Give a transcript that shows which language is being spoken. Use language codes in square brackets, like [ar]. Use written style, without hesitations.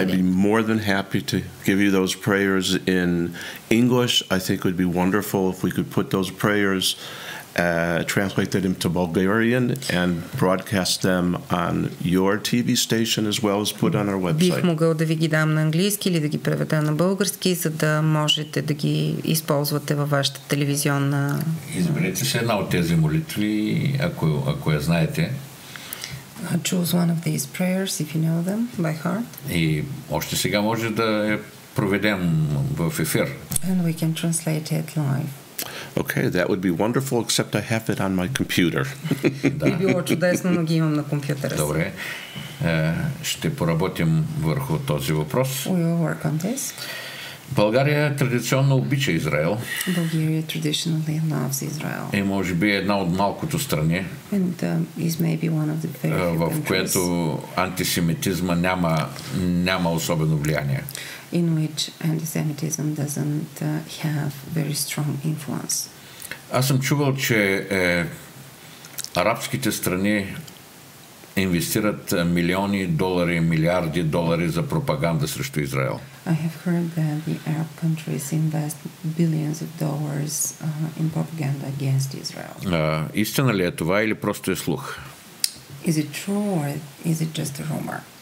[en] I'd be more than happy to give you those prayers in English. I think it would be wonderful if we could put those prayers translate that into Bulgarian and broadcast them on your TV station as well as put on our website. [bg] Бих могъл да ви ги дам на английски или да ги преведа на български, за да можете да ги използвате във вашата телевизионна... Изберете се една от тези молитви, ако я знаете. [en] Choose one of these prayers if you know them by heart. [bg] И още сега може да я проведем в ефир. [en] And we can translate it live. Okay, that would be wonderful, except I have it on my computer. [bg] Би било чудесно, но ги имам на компютъра си. Добре. Ще поработим върху този въпрос. [en] We will work on this. [bg] България традиционно обича Израел. [en] Bulgaria traditionally loves Israel. [bg] И може би една от малкото страни, [en] And is maybe one of the very few [bg] в [en] countries [bg] което антисемитизма няма особено влияние. [en] in which antisemitism doesn't have very strong influence. [bg] Аз съм чувал, че арабските страни инвестират милиони долари, милиарди долари за пропаганда срещу Израел. [en] I have heard that the Arab countries invest billions of dollars in propaganda against Israel. [bg] Истина ли е това или просто е слух? [en] Is it true or is it just a rumor?